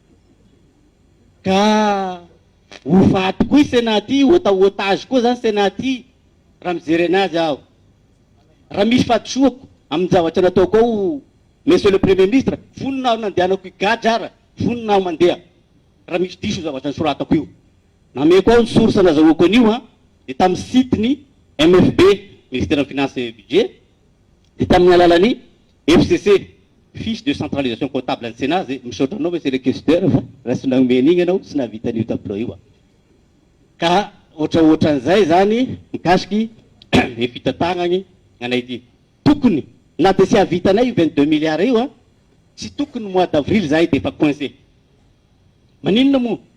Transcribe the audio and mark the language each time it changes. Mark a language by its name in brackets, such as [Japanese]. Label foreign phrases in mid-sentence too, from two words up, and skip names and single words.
[Malagasy] ka hofaty koa i Sénat ty atao otage koa zany Sénat ty raha mijery anazy aho raha misy fatosoako amin'ny zavatra nataoko ao [French] monsieur le premier [Malagasy] ministre voninao nandehanako igadra voninao mandeha raha misy diso zavatra nisoratako io nameko ao ny source nazahoako an'io de tamin'ny siteny MFB [French] ministère de finance et budget [Malagasy] de tamin'ny alalany FCC [French] fiche de centralisation comptable [Malagasy] ny Sénat zay misaotra anao [French] monsieur le questeur [Malagasy] fa raha sy naomen'igny anao sy navitan'io tableau io ka ohatran'izay zany mikasiky e fitatagnany anay ty tokony na de sy avitanay 22 milliards io tsy tokony [French] mois d'avril [Malagasy] zahay de efa coincé maninona moa